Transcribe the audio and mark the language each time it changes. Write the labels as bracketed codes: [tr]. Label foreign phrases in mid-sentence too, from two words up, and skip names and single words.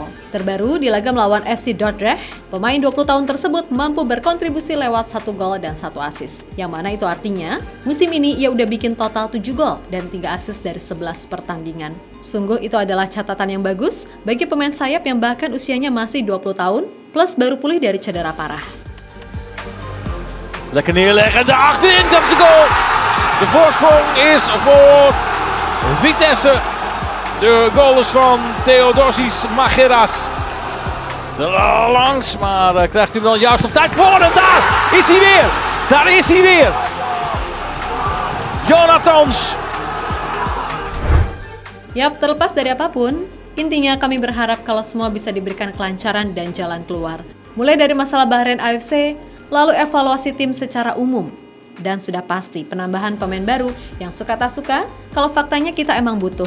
[id] Terbaru di laga melawan FC Dordrecht, pemain 20 tahun tersebut mampu berkontribusi lewat 1 gol dan 1 assist. Yang mana itu artinya, musim ini ia udah bikin total 7 gol dan 3 assist dari 11 pertandingan. Sungguh itu adalah catatan yang bagus bagi pemain sayap yang bahkan usianya masih 20 tahun, plus baru pulih dari cedera parah. [nl] Lekker neerleggen, achterin, dat is de goal. De voorsprong is voor Vitesse. De goal is van Theodosis Mageras. Langs, maar krijgt hij wel juist op tijd voor. En daar is hij weer. Daar is hij weer. Jonathans. [id] Yap, terlepas dari apapun, intinya kami berharap kalau semua bisa diberikan kelancaran dan jalan keluar. Mulai dari masalah Bahrain AFC, lalu evaluasi tim secara umum. Dan sudah pasti penambahan pemain baru yang suka tak suka, kalau faktanya kita emang butuh.